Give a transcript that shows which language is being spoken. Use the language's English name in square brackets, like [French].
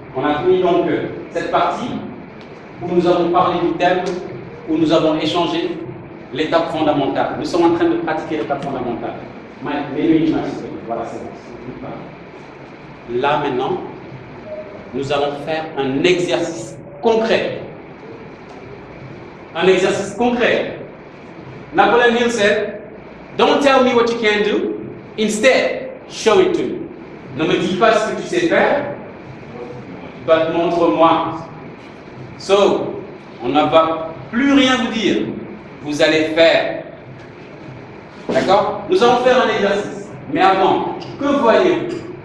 [French] On a fini donc cette partie où nous avons parlé du thème, où nous avons échangé l'étape fondamentale. Nous sommes en train de pratiquer l'étape fondamentale. Mike, mets-le l'image. Voilà, c'est bon. Là maintenant, nous allons faire un exercice concret. Un exercice concret. [English] Napoleon Hill said, "Don't tell me what you can do, instead, show it to me." [French] Ne me dis pas ce que tu sais faire, but montre-moi. So, on ne va plus rien vous dire. Vous allez faire. D'accord? Nous allons faire un exercice. Mais avant, que voyez-vous?